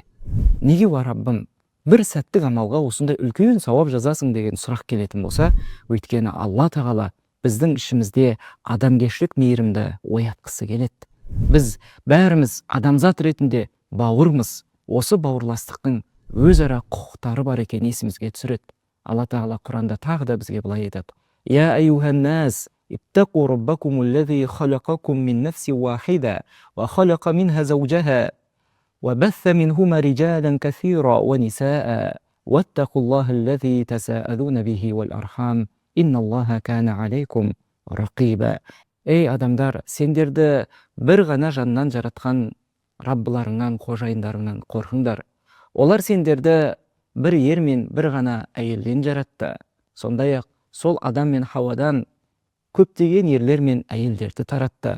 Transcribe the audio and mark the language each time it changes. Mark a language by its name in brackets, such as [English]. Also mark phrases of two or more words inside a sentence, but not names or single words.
[Kazakh] Неге уа Раббым, бір сәттік амалға осындай үлкен сауап жазасың деген сұрақ келетін болса, өйткені Алла тағала біздің ішімізде адамгершілік мейірімді оятқысы келеді. Біз бәріміз адамзат ретінде бауырмыз. Осы бауырластықтың өзара құқықтары бар екен есімізге түсіреді. Алла тағала Құранда тағы да бізге былай айтады: [Arabic] "يا أيها الناس اتقوا ربكم الذي خلقكم من نفس واحدة وخلق منها زوجها وبث منهما رجالا كثيرا ونساء واتقوا الله الذي تساءلون به والأرحام إن الله كان عليكم رقيبا." [Kazakh] Ей адамдар, сендерді бір ғана жаннан жаратқан Раббыларыңнан, қожайындарыңнан қорқыңдар. Олар сендерді бір ер мен бір ғана әйелден жаратты. Сондай-ақ сол адам мен Хауадан көптеген ерлер мен әйелдерді таратты.